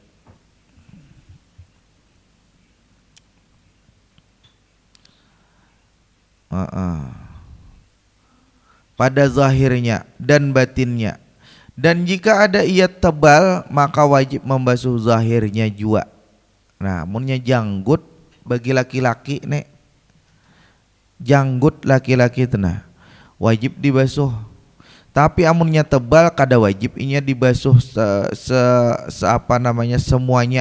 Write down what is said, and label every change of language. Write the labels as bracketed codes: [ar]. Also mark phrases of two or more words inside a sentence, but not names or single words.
[id] Pada zahirnya dan batinnya. Dan jika ada ia tebal, maka wajib membasuh zahirnya juga. [bjn] Nah, munnya janggut bagi laki-laki nek, janggut laki-laki tenah wajib dibasuh. Tapi amunnya tebal kada wajib inya dibasuh semuanya.